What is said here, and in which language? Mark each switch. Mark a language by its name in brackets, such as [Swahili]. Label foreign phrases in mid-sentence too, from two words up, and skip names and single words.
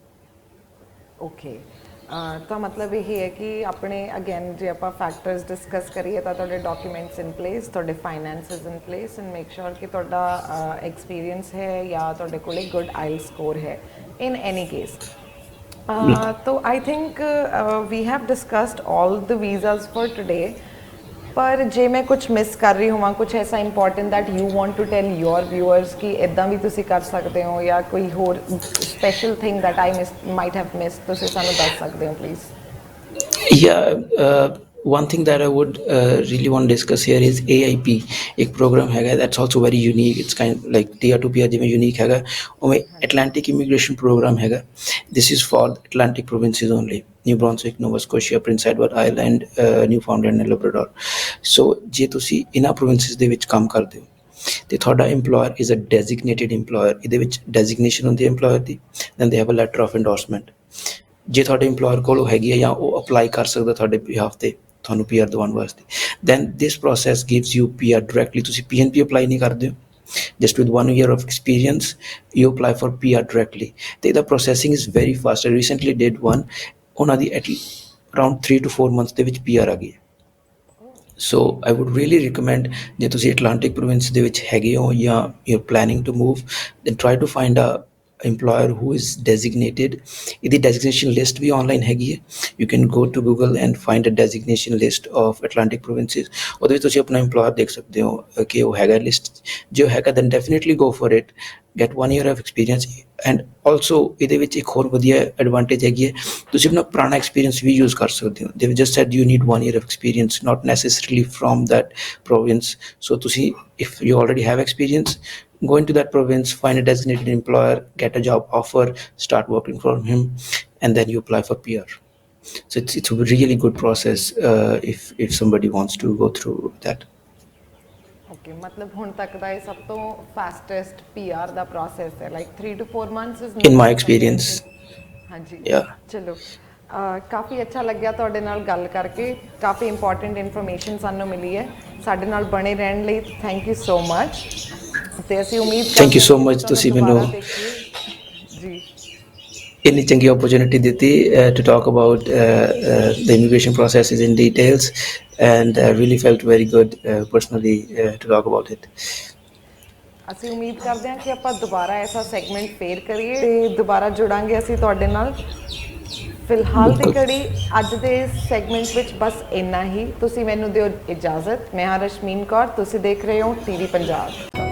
[Punjabi] ਓਕੇ, ਤਾਂ ਮਤਲਬ ਇਹ ਹੈ ਕਿ ਆਪਣੇ ਅਗੇਨ ਜੇ ਆਪਾਂ [English] factors discuss [Punjabi] ਕਰੀਏ ਤਾਂ ਤੁਹਾਡੇ [English] documents in place, [Punjabi] ਤੁਹਾਡੇ [English] finances in place, and make sure [Punjabi] ਕਿ ਤੁਹਾਡਾ ਐਕਸਪੀਰੀਅੰਸ ਹੈ ਜਾਂ ਤੁਹਾਡੇ ਕੋਲ [English] good IELTS score [Punjabi] ਹੈ [English] in any case. [Punjabi] तो [English] I think we have discussed all the visas for today, [Punjabi] ਪਰ ਜੇ ਮੈਂ ਕੁਛ ਮਿਸ ਕਰ ਰਹੀ ਹੋਵਾਂ, ਕੁਛ ਐਸਾ [English] important that you want to tell your viewers [Punjabi] ਕਿ ਇਦਾਂ ਭੀ ਤੁਸੀ ਕਰ ਸਕਤੇ ਹੋ, ਯਾ ਕੋਈ ਹੋਰ [English] special thing that I might have miss, [Punjabi] ਤੁਸੀ ਸਾਨੂ ਦਸ ਸਕਤੇ ਹੋ ਪਲੀਜ਼? [English] Yeah, one thing that I would really want to discuss here is AIP. [Punjabi] एक program हैगा [English] that's also very unique. It's kind of like tier to peer [Punjabi] ਜਿਵੇਂ unique ਹੈਗਾ, ਉਮੇਂ [English] Atlantic immigration program हैगा. This is for Atlantic provinces only: New Brunswick, Nova Scotia, Prince Edward Island, Newfoundland and Labrador. [Punjabi] So ਜੇ ਤੁਸੀਂ ਇਹਨਾਂ provinces ਦੇ ਵਿੱਚ ਕੰਮ ਕਰਦੇ ਹੋ ਤੇ ਤੁਹਾਡਾ [English] employer is a designated employer, [Punjabi] ਇਹਦੇ ਵਿੱਚ designation ਹੁੰਦੀ ਹੈ employer ਦੀ, [English] then they have a letter of endorsement. [Punjabi] ਜੇ ਤੁਹਾਡੇ ਇੰਪਲੋਇਰ ਕੋਲ ਉਹ ਹੈਗੀ ਹੈ ਜਾਂ ਉਹ ਅਪਲਾਈ ਕਰ ਸਕਦਾ ਤੁਹਾਡੇ ਬਿਹਾਫ 'ਤੇ ਤੁਹਾਨੂੰ PR ਦਿਵਾਉਣ ਵਾਸਤੇ, [English] then this process gives you PR directly. [Punjabi] ਤੁਸੀਂ PNP ਅਪਲਾਈ ਨਹੀਂ ਕਰਦੇ ਹੋ, [English] just with 1 year of experience you apply for PR directly, [Punjabi] ਤੇ ਇਹਦਾ [English] processing is very fast. I recently did one, [Punjabi] ਉਹਨਾਂ ਦੀ [English] around 3 to 4 months [Punjabi] ਦੇ ਵਿੱਚ PR ਆ ਗਈ ਹੈ। [English] so I would really recommend, [Punjabi] ਜੇ ਤੁਸੀਂ ਅਟਲਾਂਟਿਕ ਪ੍ਰੋਵਿੰਸ ਦੇ ਵਿੱਚ ਹੈਗੇ ਹੋ ਜਾਂ [English] you are planning to move, then try to find a employer who is designated. [Punjabi] ਇਹਦੀ [English] designation list [Punjabi] ਵੀ online ਹੈਗੀ ਹੈ, [English] you can go to Google and find a designation list of Atlantic provinces. [Punjabi] ਉਹਦੇ ਵਿੱਚ ਤੁਸੀਂ ਆਪਣਾ employer ਦੇਖ ਸਕਦੇ ਹੋ ਕਿ ਉਹ ਹੈਗਾ ਲਿਸਟ। ਜੇ ਉਹ ਹੈਗਾ [English] then definitely go for it, get 1 year of experience. and also [Punjabi] ਇਹਦੇ ਵਿੱਚ ਇੱਕ ਹੋਰ ਵਧੀਆ ਐਡਵਾਂਟੇਜ ਹੈਗੀ ਹੈ, ਤੁਸੀਂ ਆਪਣਾ ਪੁਰਾਣਾ ਐਕਸਪੀਰੀਅੰਸ ਵੀ ਯੂਜ਼ ਕਰ ਸਕਦੇ ਹੋ। [English] they just said you need 1 year of experience, not necessarily from that province. so ਤੁਸੀਂ if you already have experience, go into that province, find a designated employer, get a job offer, start working for him, and then you apply for PR. So it's a really good process if somebody wants to go through that. [Punjabi] ਓਕੇ, ਮਤਲਬ ਹੁਣ ਤੱਕ ਦਾ ਇਹ ਸਭ ਤੋਂ ਫਾਸਟੈਸਟ PR ਦਾ ਪ੍ਰੋਸੈਸ ਹੈ, [English] like 3 to 4 months is In my experience. [Punjabi] ਹਾਂਜੀ [English] Yeah. [Punjabi] ਚਲੋ, ਕਾਫੀ ਅੱਛਾ ਲੱਗਿਆ ਤੁਹਾਡੇ ਨਾਲ ਗੱਲ ਕਰਕੇ, ਕਾਫੀ [English] important information [Punjabi] ਸਾਨੂੰ ਮਿਲੀ ਹੈ। ਸਾਡੇ ਨਾਲ ਬਣੇ ਰਹਿਣ ਲਈ [English] thank you so much, [Punjabi] ਤੇ ਅਸੀਂ ਉਮੀਦ ਕਰਦੇ [English] Thank you so much [Punjabi] ਤੁਸੀਂ ਮੈਨੂੰ ਜੀ ਇੰਨੀ ਚੰਗੀ opportunity ਦਿੱਤੀ [English] to talk about the immigration processes in details, and I really felt very good personally to talk about it. [Punjabi] ਅਸੀਂ ਉਮੀਦ ਕਰਦੇ ਹਾਂ ਕਿ ਆਪਾਂ ਦੁਬਾਰਾ ਐਸਾ ਸੈਗਮੈਂਟ ਫੇਰ ਕਰੀਏ ਤੇ ਦੁਬਾਰਾ ਜੁੜਾਂਗੇ ਅਸੀਂ ਤੁਹਾਡੇ ਨਾਲ। ਫਿਲਹਾਲ ਦੀ ਘੜੀ ਅੱਜ ਦੇ ਸੈਗਮੈਂਟ ਵਿੱਚ ਬਸ ਇੰਨਾ ਹੀ। ਤੁਸੀਂ ਮੈਨੂੰ ਦਿਓ ਇਜਾਜ਼ਤ। ਮੈਂ ਹਾਂ ਰਸ਼ਮੀਨ ਕੌਰ, ਤੁਸੀਂ ਦੇਖ ਰਹੇ ਹੋ TV ਪੰਜਾਬ।